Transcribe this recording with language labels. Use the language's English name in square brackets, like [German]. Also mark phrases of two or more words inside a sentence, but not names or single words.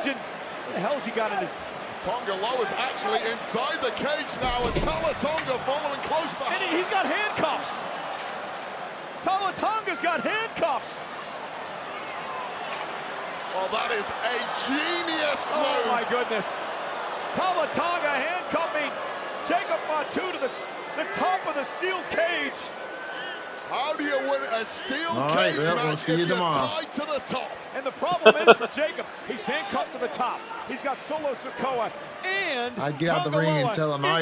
[English] And what the hell's he got in his... Tonga Loa's actually inside the cage now, and Tala Tonga following close behind. And he's got handcuffs. Tala Tonga's got handcuffs. Oh, that is a genius move. Oh my goodness. Tala Tonga handcuffing Jacob Fatu to the top of the steel cage. How do you win a steel All right, cage well, match we'll see if you you're tomorrow. tied to the top? And the problem is for Jacob, he's handcuffed to the top. He's got Solo Sikoa and I'd get out the Tonga ring and Loa tell him, all